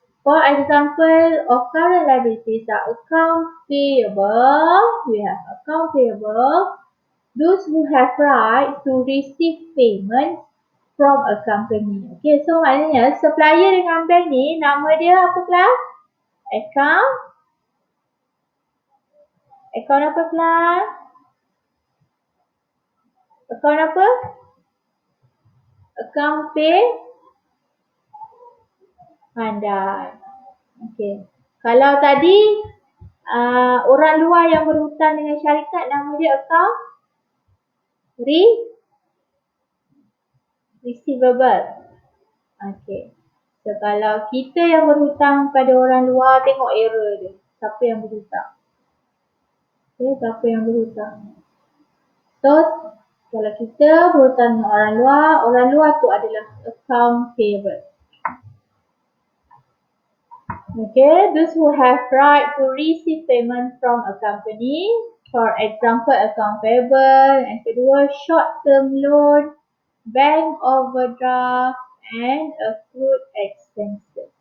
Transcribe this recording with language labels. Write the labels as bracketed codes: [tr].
[en] For example of current liabilities are account payable. We have account payable. Those who have right to receive payment from a company. [ms] Okay, so maknanya supplier dengan bank ni nama dia apa kelas? Account apa kelas? Account apa? Account pay pandai. Okay. Kalau tadi Orang luar yang berhutang dengan syarikat nama dia account receivable. Okay. So kalau kita yang berhutang pada orang luar, tengok error dia. Siapa yang berhutang? Okay, siapa yang berhutang? So kalau kita berhutang dengan orang luar tu adalah account payable. [en] Okay, those who have right to receive payment from a company, for example, account payable, and kedua, short-term loan, bank overdraft, and accrued expenses.